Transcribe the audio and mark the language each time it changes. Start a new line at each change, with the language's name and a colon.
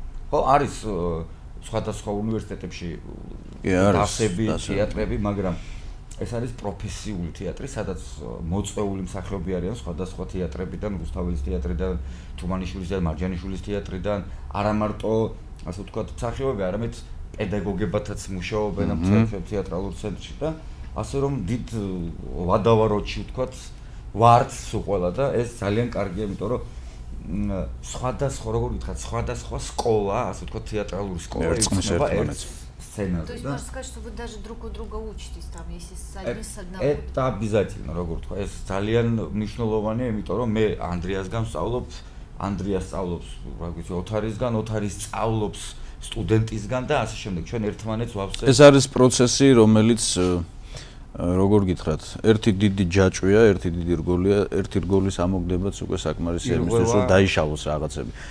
Georgian: ხო, არის სხვადასხვა უნივერსიტეტებში დასები, თეატრები, მაგრამ ეს არის პროფესიული თეატრი, სადაც მოწვეული მსახიობი არიან სხვადასხვა თეატრებიდან, რუსთაველის თეატრიდან, თუმანიშვილის და მარჯანიშვილის თეატრიდან, არა მარტო, ასე ვთქვათ, მსახიობები, არამედ პედაგოგებათაც მუშაობენ ამ თეატრალურ ცენტრში და ასე რომ დიდ ვადავაროჩი ვთქვათ, ვართ სულ ყველა და ეს ძალიან კარგია, იმიტომ რომ სხვადასხვა, როგორ ვთქვათ, სხვადასხვა სკოლა, ასე ვთქვათ, თეატრალური სკოლა იწნება ერთ сценарий.
Russian: То есть можно сказать, что вы даже друг у друга учитесь там, если с одного. Это обязательно,
Georgian: როგორ ვთქვა, ეს ძალიან მნიშვნელოვანია, იმიტომ რომ მე ანდრიასგან ვსწავლობ, ანდრიას სწავლობს, რა ვიცი, ოთარისგან, ოთარი სწავლობს სტუდენტისგან და ასე შემდეგ. ჩვენ ერთმანეთს ვავსებთ. ეს არის პროცესი, რომელიც როგორ გითხრათ, ერთი დიდი ჯაჭვია, ერთი დიდი რგოლია, ერთი რგოლის ამოგდებაც უკვე საკმარისია იმისთვის, რომ დაიშალოს რაღაცები.